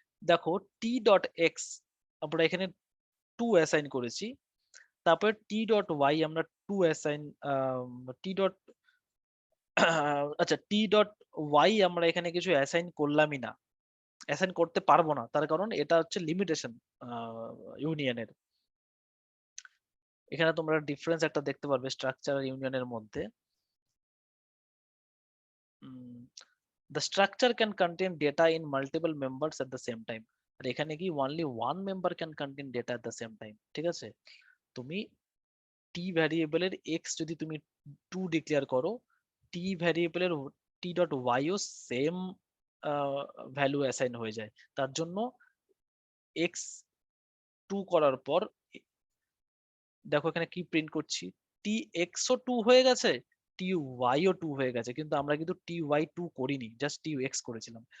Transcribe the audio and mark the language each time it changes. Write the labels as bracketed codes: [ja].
[bn] দেখো টি dot x আমরা এখানে 2 অ্যাসাইন করেছি, তারপর টি ডট ওয়াই আমরা 2 অ্যাসাইন, টি ডট আচ্ছা টি ডট ওয়াই আমরা এখানে কিছু অ্যাসাইন করলামই না, অ্যাসাইন করতে পারবো না, তার কারণ এটা হচ্ছে লিমিটেশন ইউনিয়নের। এখানে তোমরা ডিফারেন্স একটা দেখতে পারবে স্ট্রাকচার আর ইউনিয়নের মধ্যে। [en] The structure can contain data in multiple members at the same time. [bn] আর এখানে কি [en] only one member can contain data at the same time, [bn] ঠিক আছে? তুমি t ভ্যারিয়েবলের x যদি তুমি 2 ডিক্লেয়ার করো, t ভ্যারিয়েবলের t ডট y ও সেম ভ্যালু অ্যাসাইন হয়ে যায়। তার জন্য x 2 করার পর দেখো এখানে কি প্রিন্ট করছি, টি এক্স ও 2 হয়ে গেছে, টি ওয়াই ও 2 হয়ে গেছে, কিন্তু আমরা কিন্তু টি ওয়াই 2 করিনি, জাস্ট টি এক্স করেছিলাম।